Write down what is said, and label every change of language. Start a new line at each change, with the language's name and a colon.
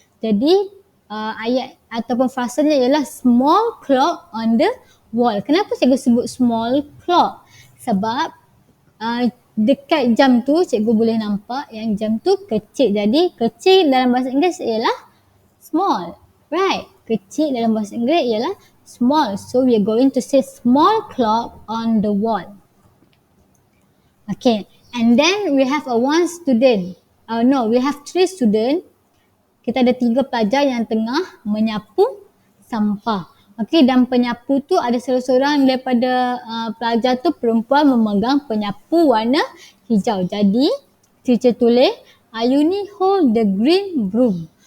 Malay: Jadi ayat ataupun frasanya ialah
English: small clock on the wall.
Malay: Kenapa cikgu sebut small clock? Sebab dekat jam tu cikgu boleh nampak yang jam tu kecil. Jadi kecil dalam bahasa Inggeris ialah small. Right? Kecil dalam bahasa Inggeris ialah small.
English: So we are going to say small clock on the wall. Okay. And then we have a one student. No, we have 3 student.
Malay: Kita ada 3 pelajar yang tengah menyapu sampah. Okey, dan penyapu tu ada salah seorang daripada pelajar tu perempuan memegang penyapu warna hijau. Jadi, teacher tulis,
English: Ayuni hold the green broom.